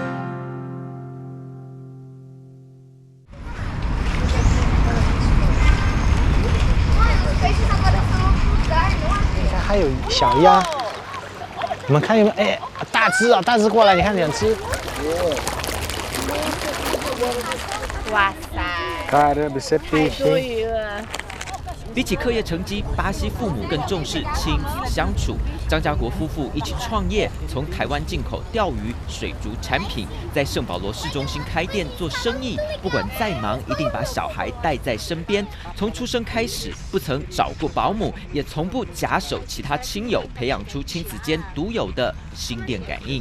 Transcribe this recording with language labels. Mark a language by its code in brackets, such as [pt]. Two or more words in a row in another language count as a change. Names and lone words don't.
[zh] 还有小鸭，你们看有没有？哎，大只啊，大只过来，你看2只。哇塞 [pt] Caramba, isso é peixe, hein? [zh] 比起课业成绩，巴西父母更重视亲子相处。张家国夫妇一起创业，从台湾进口钓鱼、水族产品，在圣保罗市中心开店做生意。不管再忙，一定把小孩带在身边。从出生开始，不曾找过保姆，也从不假手其他亲友，培养出亲子间独有的心电感应。